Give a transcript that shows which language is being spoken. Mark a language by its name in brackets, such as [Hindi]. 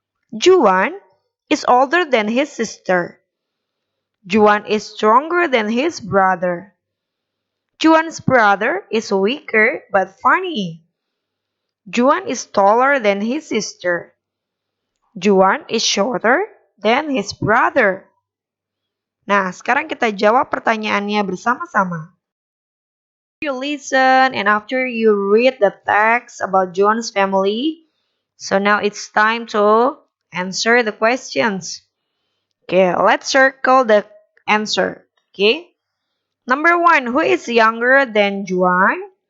[English] Juan is older than his sister. Juan is stronger than his brother. Juan's brother is weaker but funny. Juan is taller than his sister. Juan is shorter than his brother. [Indonesian] Nah, sekarang kita jawab pertanyaannya bersama-sama. [English] You listen and after you read the text about Juan's family, so now it's time to answer the questions. Okay, let's circle the answer. Okay. Number 1, who is younger than Juan?